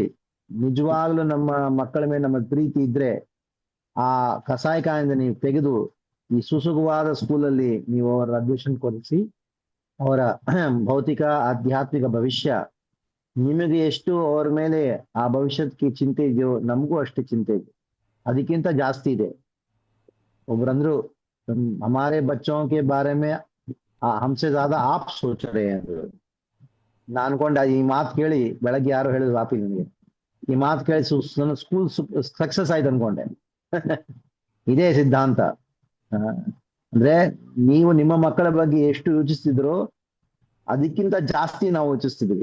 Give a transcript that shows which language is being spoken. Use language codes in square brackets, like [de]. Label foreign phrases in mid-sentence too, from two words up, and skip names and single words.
[kn] ನಿಜವಾಗ್ಲೂ ನಮ್ಮ ಮಕ್ಕಳ ಮೇಲೆ ನಮ್ಮ ಪ್ರೀತಿ ಇದ್ರೆ ಆ ಕಸಾಯಿಖಾನೆಯಿಂದ ನೀವು ತೆಗೆದು ಈ ಸುಸುಖವಾದ ಸ್ಕೂಲಲ್ಲಿ ನೀವು ಅವರ ಅಡ್ಮಿಷನ್ ಕೊಡಿಸಿ, ಅವರ ಭೌತಿಕ ಆಧ್ಯಾತ್ಮಿಕ ಭವಿಷ್ಯ, ನಿಮಗೆ ಎಷ್ಟು ಅವ್ರ ಮೇಲೆ ಆ ಭವಿಷ್ಯಕ್ಕೆ ಚಿಂತೆ ಇದೆಯೋ ನಮಗೂ ಅಷ್ಟೇ ಚಿಂತೆ ಇದೆ. ಅದಕ್ಕಿಂತ ಜಾಸ್ತಿ ಇದೆ. ಒಬ್ರಂದ್ರು [hi] हमारे बच्चों के बारे में हमसे ज्यादा आप सोच रहे हैं ಅಂದ್ರು. [kn] ನಾನು ಅನ್ಕೊಂಡೆ ಈ ಮಾತು ಕೇಳಿ ಬೆಳಗ್ಗೆ ಯಾರು ಹೇಳಿದ್ರು ವಾಪಿ ನಿಮಗೆ, ಈ ಮಾತು ಕೇಳಿ ನನ್ನ [en] school success [kn] ಆಯ್ತು ಅನ್ಕೊಂಡೆ. ಇದೇ ಸಿದ್ಧಾಂತ. ಅಂದ್ರೆ ನೀವು ನಿಮ್ಮ ಮಕ್ಕಳ ಬಗ್ಗೆ ಎಷ್ಟು ಯೋಚಿಸ್ತಿದ್ರೋ ಅದಕ್ಕಿಂತ ಜಾಸ್ತಿ ನಾವು ಯೋಚಿಸ್ತಿದ್ವಿ.